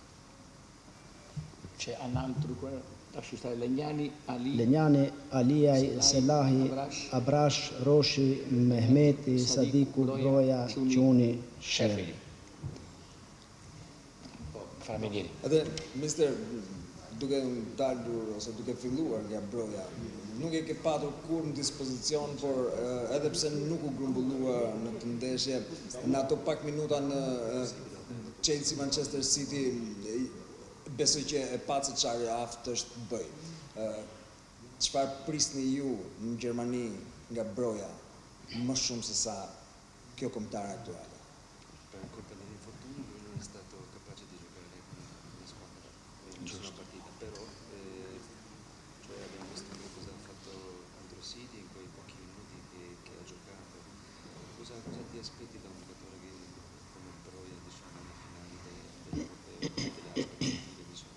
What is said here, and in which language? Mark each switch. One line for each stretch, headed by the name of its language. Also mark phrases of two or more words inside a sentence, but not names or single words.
Italian: C'è un altro, lasci stare Legnani, Ali. Legnani, Aliai, Selahi, Abrash, Roshi, Mehmeti, Sadiku, Broja, Ciuni, Sherry. Fammi dire.
Albanian: Atë, Mr. Duke dalur ose duke filluar nga Broja, nuk e ke patur kur në dispozicion, por edhe pse nuk u grumbullua në të ndeshje, në ato pak minuta në Chelsea Manchester City, besoj që e pa se çfarë aftë është bëj. Çfarë prisni ju në Gjermani nga Broja më shumë se sa kjo kombëtare aktuale?
Italian: Per colpa dell'infortunio lui non è stato capace di giocare con la squadra in nessuna partita, però cioè abbiamo visto cosa ha fatto contro City in quei pochi minuti che ha giocato. Cosa ti aspetti da un giocatore come Broja, diciamo, alle finali dell'Europeo e delle altre partite, diciamo?